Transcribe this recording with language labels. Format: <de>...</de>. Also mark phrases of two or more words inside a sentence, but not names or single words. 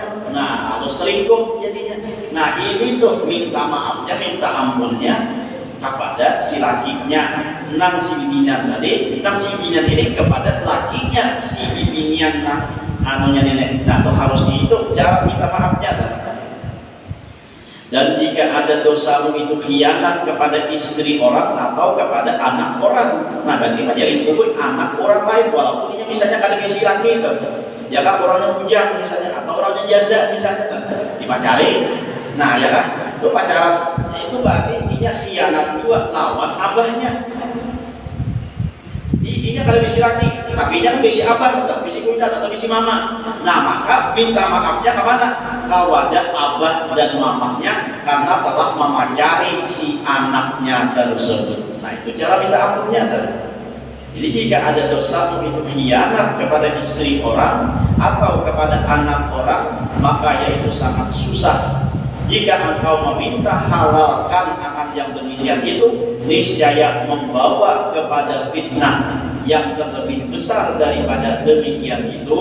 <bjn>Nah lalu selingkuh jadinya. Nah ini tuh minta maafnya, minta ampunnya kepada si lakinya, nang si binian tadi, nang si binian ini kepada lakinya si binian nang anunya nenek. Nah tuh harus itu cara minta maafnya tuh. Dan jika ada dosamu itu khianat kepada istri orang atau kepada anak orang, nah berarti menjadi kubur anak orang lain, walaupun ini misalnya kada bisi laki itu, ya kan orangnya bujang misalnya, atau orangnya janda misalnya, dipacari. Nah ya kan, itu pacaran itu berarti intinya khianat juga lawan abahnya. Intinya kalau bisi laki, tapi nya kan bisi abah, atau bisi kuda, atau bisi mama. Nah maka minta maafnya kemana? Kepada abah dan mamanya karena telah memacari si anaknya tersebut. Nah itu cara minta ampunnya tadi.</bjn> <id>Jadi jika ada dosa itu khianat kepada istri orang atau kepada anak orang, maka yaitu sangat susah. Jika engkau meminta halalkan akan yang demikian itu, niscaya membawa kepada fitnah yang terlebih besar daripada demikian itu.</id>